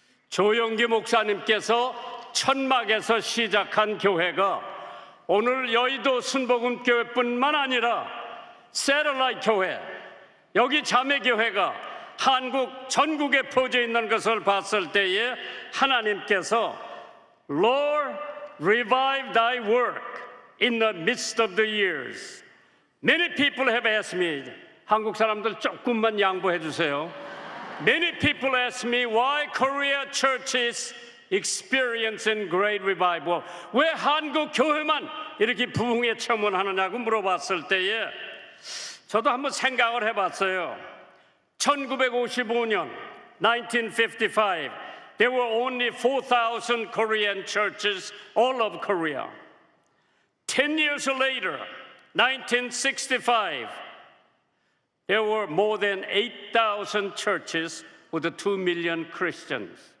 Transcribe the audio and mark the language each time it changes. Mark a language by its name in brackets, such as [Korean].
[Korean] 조영기 목사님께서 천막에서 시작한 교회가 오늘 여의도 순복음교회뿐만 아니라 세럴라이트 교회, 여기 자매교회가 한국 전국에 퍼져 있는 것을 봤을 때에 하나님께서 [English] Lord, revive thy work in the midst of the years. Many people have asked me, [Korean] 한국 사람들 조금만 양보해 주세요. [English] Many people ask me why Korea churches experiencing great revival. [Korean] 왜 한국 교회만 이렇게 부흥에 체험하느냐고 물어봤을 때에 저도 한번 생각을 해봤어요. [English] 1955년 1955 there were only 4,000 Korean churches all over Korea. 10 years later 1965 there were more than 8,000 churches with 2 million Christians.